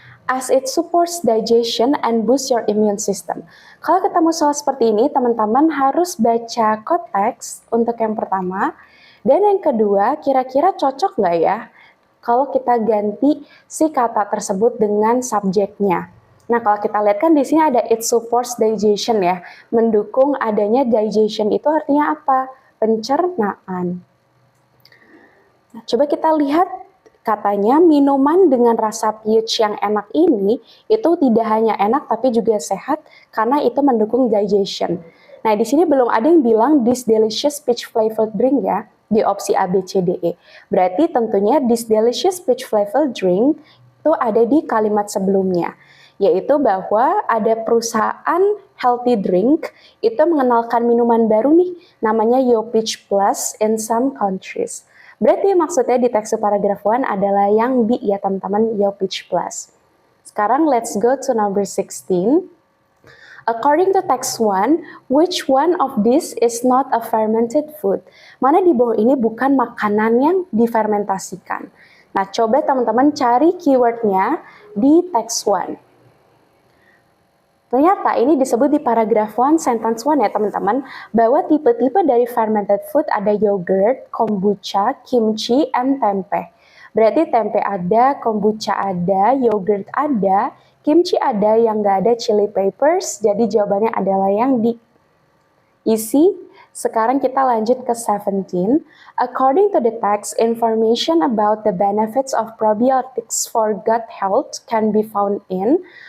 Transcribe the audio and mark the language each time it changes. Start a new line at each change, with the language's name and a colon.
English: As it supports digestion and boosts your immune system.
Indonesian: Kalau ketemu soal seperti ini, teman-teman harus baca konteks untuk yang pertama. Dan yang kedua, kira-kira cocok nggak ya kalau kita ganti si kata tersebut dengan subjeknya. Nah, kalau kita lihat kan di sini ada it supports digestion ya. Mendukung adanya digestion itu artinya apa? Pencernaan. Nah, coba kita lihat. Katanya minuman dengan rasa peach yang enak ini itu tidak hanya enak tapi juga sehat karena itu mendukung digestion. Nah, di sini belum ada yang bilang
English: this delicious peach flavored drink
Indonesian: ya di opsi A, B, C, D, E. Berarti tentunya
English: this delicious peach flavored drink
Indonesian: itu ada di kalimat sebelumnya, yaitu bahwa ada perusahaan healthy drink itu mengenalkan minuman baru nih namanya Yo Peach Plus
English: in some countries.
Indonesian: Berarti maksudnya di teks paragraf 1 adalah yang B ya teman-teman, Yo Peach Plus.
English: Sekarang let's go to number 16. According to text 1, which one of these is not a fermented food?
Indonesian: Mana di bawah ini bukan makanan yang difermentasikan? Nah, coba teman-teman cari keywordnya di text 1. Ternyata ini disebut di paragraf 1 sentence 1 ya teman-teman, bahwa tipe-tipe dari fermented food ada yogurt, kombucha, kimchi, and tempe. Berarti tempe ada, kombucha ada, yogurt ada, kimchi ada, yang nggak ada chili peppers, jadi jawabannya adalah yang D. Easy. Sekarang kita lanjut ke 17.
English: According to the text, information about the benefits of probiotics for gut health can be found in.